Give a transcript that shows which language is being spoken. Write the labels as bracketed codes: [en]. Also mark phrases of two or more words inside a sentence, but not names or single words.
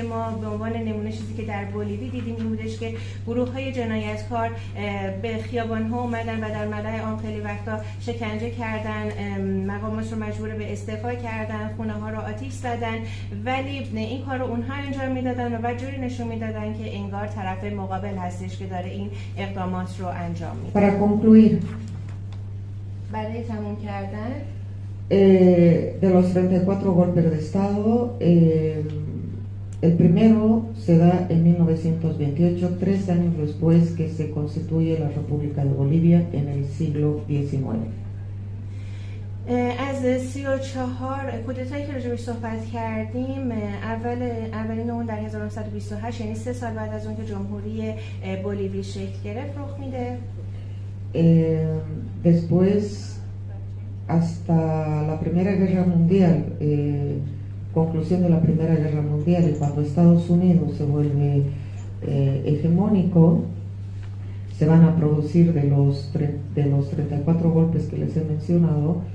[fa] ما به عنوان نمونه چیزی که در بولیوی دیدیم این بودش که گروه های جنایتکار به خیابان ها اومدن و در ملأ عام خیلی وقتا شکنجه کردن، مقامات رو مجبور به استعفا کردن، خونه ها رو آتش زدن، ولی این کار رو اونها انجام میدادن و بعد جوری نشون میدادن که انگار طرف مقابل هستش که داره این اقدامات رو انجام میده. [es] Para concluir, [fa] برای تموم کردن [es] de los 34 golpes de Estado, el primero se da en 1928, 3 años después que se constituye la República de Bolivia en el siglo XIX. [fa] از 34 کودتایی که راجعش صحبت کردیم، اولین اون در 1928، یعنی 3 سال بعد از اون که جمهوری بولیوی شکل گرفت رخ میده. [es] Después hasta la Primera Guerra Mundial, conclusión de la Primera Guerra Mundial, y cuando Estados Unidos se vuelve hegemónico, se van a producir de los 34 golpes que les he mencionado.